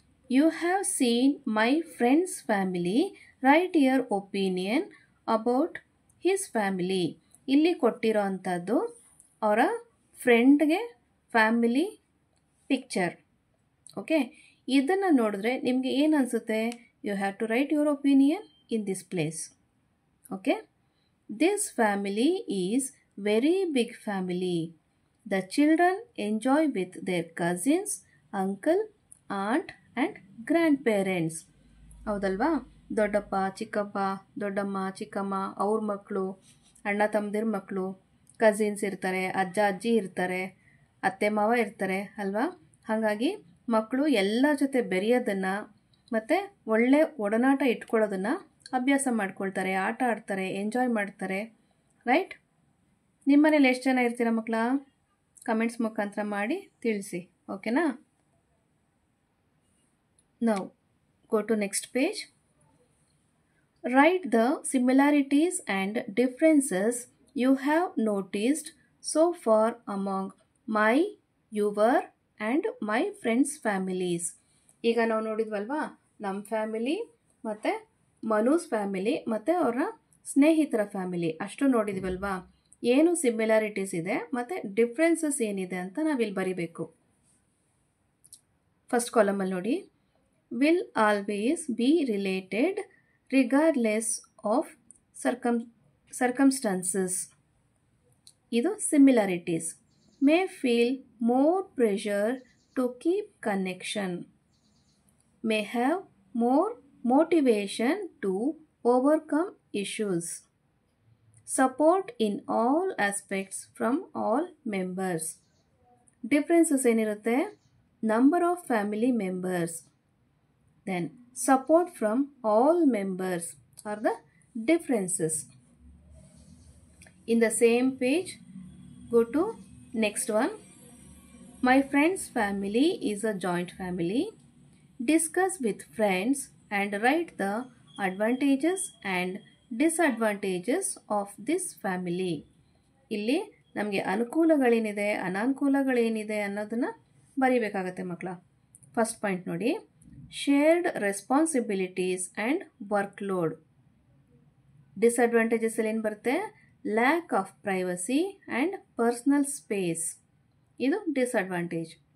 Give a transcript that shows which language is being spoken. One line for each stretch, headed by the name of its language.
English: You have seen my friends family. Right your opinion about his family.
Kannada: ಇಲ್ಲಿ ಕೊಟ್ಟಿರೋ ಅಂಥದ್ದು ಅವರ ಫ್ರೆಂಡ್ಗೆ ಫ್ಯಾಮಿಲಿ ಪಿಕ್ಚರ್.
English: okay,
Kannada: ಇದನ್ನು ನೋಡಿದ್ರೆ ನಿಮಗೆ ಏನು ಅನಿಸುತ್ತೆ?
English: You have to write your opinion in this place. Okay, this family is very big family. The children enjoy with their cousins, uncle, aunt and grandparents.
Kannada: ಹೌದಲ್ವಾ? ದೊಡ್ಡಪ್ಪ ಚಿಕ್ಕಪ್ಪ, ದೊಡ್ಡಮ್ಮ ಚಿಕ್ಕಮ್ಮ, ಅವ್ರ ಮಕ್ಕಳು, ಅಣ್ಣ ತಮ್ಮದಿರ ಮಕ್ಕಳು, ಕಸಿನ್ಸ್ ಇರ್ತಾರೆ, ಅಜ್ಜ ಅಜ್ಜಿ ಇರ್ತಾರೆ, ಅತ್ತೆ ಮಾವ ಇರ್ತಾರೆ ಅಲ್ವಾ? ಹಾಗಾಗಿ ಮಕ್ಕಳು ಎಲ್ಲ ಜೊತೆ ಬೆರೆಯೋದನ್ನು ಮತ್ತು ಒಳ್ಳೆ ಒಡನಾಟ ಇಟ್ಕೊಳ್ಳೋದನ್ನು ಅಭ್ಯಾಸ ಮಾಡ್ಕೊಳ್ತಾರೆ, ಆಟ ಆಡ್ತಾರೆ, ಎಂಜಾಯ್ ಮಾಡ್ತಾರೆ, ರೈಟ್? ನಿಮ್ಮ ಮನೇಲಿ ಎಷ್ಟು ಜನ ಇರ್ತೀರ ಮಕ್ಕಳ? ಕಮೆಂಟ್ಸ್ ಮುಖಾಂತರ ಮಾಡಿ ತಿಳಿಸಿ, ಓಕೆನಾ?
English: Now go to next page. Write the similarities and differences you have noticed so far among my, your and my friends families.
Kannada: ಈಗ ನಾವು ನೋಡಿದ್ವಲ್ವಾ, ನಮ್ಮ ಫ್ಯಾಮಿಲಿ ಮತ್ತು ಮನುಸ್ ಫ್ಯಾಮಿಲಿ ಮತ್ತು ಅವರ ಸ್ನೇಹಿತರ ಫ್ಯಾಮಿಲಿ ಅಷ್ಟು ನೋಡಿದ್ವಲ್ವಾ? ಏನು ಸಿಮಿಲಾರಿಟೀಸ್ ಇದೆ ಮತ್ತು ಡಿಫ್ರೆನ್ಸಸ್ ಏನಿದೆ ಅಂತ ನಾವಿಲ್ಲಿ ಬರಿಬೇಕು. ಫಸ್ಟ್ ಕಾಲಮಲ್ಲಿ ನೋಡಿ.
English: will always be related regardless of circumstances.
Kannada: ಇದು similarities.
English: May feel more pressure to keep connection. May have more motivation to overcome issues. Support in all aspects from all members.
Kannada: Differences ಏನಿರುತ್ತೆ?
English: Number of family members. Then support from all members are the differences. In the same page, go to next one. My friend's family is a joint family. Discuss with friends and write the advantages and disadvantages of this family.
Kannada: ಇಲ್ಲಿ ನಮಗೆ ಅನುಕೂಲಗಳೇನಿದೆ ಅನಾನುಕೂಲಗಳೇನಿದೆ ಅನ್ನೋದನ್ನು ಬರೀಬೇಕಾಗತ್ತೆ ಮಕ್ಕಳ.
English: First point ನೋಡಿ, shared responsibilities and workload. Disadvantages
Kannada: ಅಲ್ಲಿ ಏನು ಬರುತ್ತೆ?
English: Lack of privacy and personal space, ಇದು disadvantage.